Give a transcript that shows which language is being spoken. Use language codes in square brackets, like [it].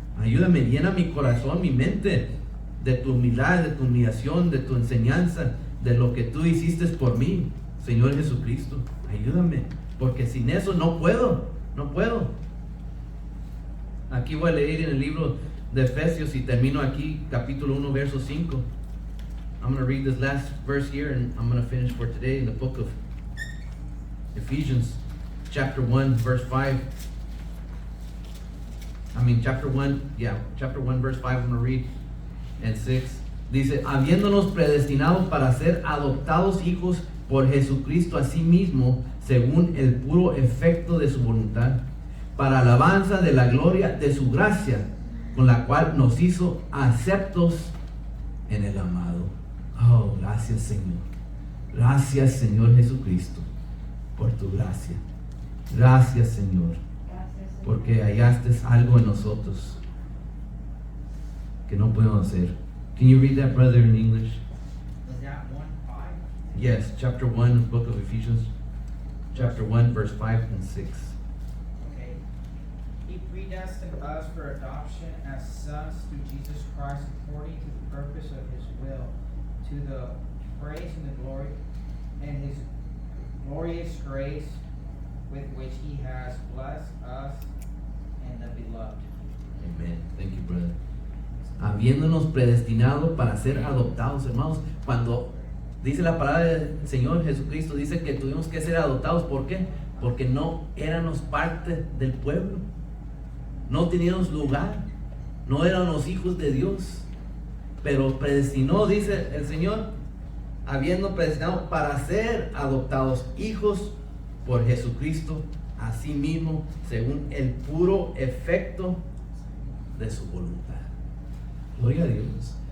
[es] Ayúdame, llena mi corazón, mi mente de tu humildad, de tu humillación, de tu enseñanza, de lo que tú hiciste por mí, Señor Jesucristo. Ayúdame, porque sin eso no puedo. Aquí voy a leer en el libro de Efesios y termino aquí, capítulo 1, verso 5. [en] I'm going to read this last verse here and I'm going to finish for today in the book of Ephesians, chapter 1, verse 5. Chapter 1, verse 5, I'm going to read, and 6. [es] Dice, habiéndonos predestinados para ser adoptados hijos por Jesucristo a sí mismo, según el puro efecto de su voluntad, para alabanza de la gloria de su gracia, con la cual nos hizo aceptos en el amado. Oh, gracias, Señor. Gracias, Señor Jesucristo, por tu gracia. Gracias, Señor, porque hallaste algo en nosotros que no podemos hacer. [en] Can you read that, brother, in English? Was that 1:5? Yes, chapter 1, book of Ephesians, chapter 1, verse 5 and 6. Okay. He predestined us for adoption as sons through Jesus Christ according to the purpose of his will, to the praise and the glory and his glorious grace with which he has blessed us in the beloved. Amen. Thank you, brother. [es] Habiéndonos predestinado para ser adoptados, hermanos. Cuando dice la palabra del Señor Jesucristo, dice que tuvimos que ser adoptados. ¿Por qué? Porque no éramos parte del pueblo, no teníamos lugar, no éramos hijos de Dios, pero predestinó, dice el Señor, habiendo predestinado para ser adoptados hijos por Jesucristo a sí mismo, según el puro efecto de su voluntad. Gloria a Dios.